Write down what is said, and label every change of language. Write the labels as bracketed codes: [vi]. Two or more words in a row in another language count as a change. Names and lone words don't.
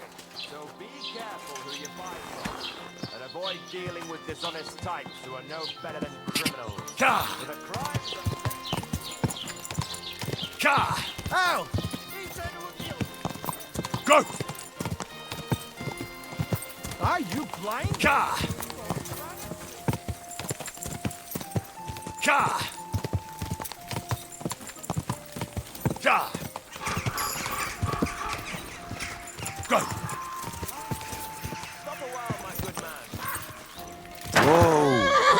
[en] So be careful who you buy from, and avoid dealing with dishonest types who are no better than criminals. Ka! With a crime. Ka! Oh! Go! Are you blind? Ka! Ka! Ka! Go! Stop a while, my good man. Whoa!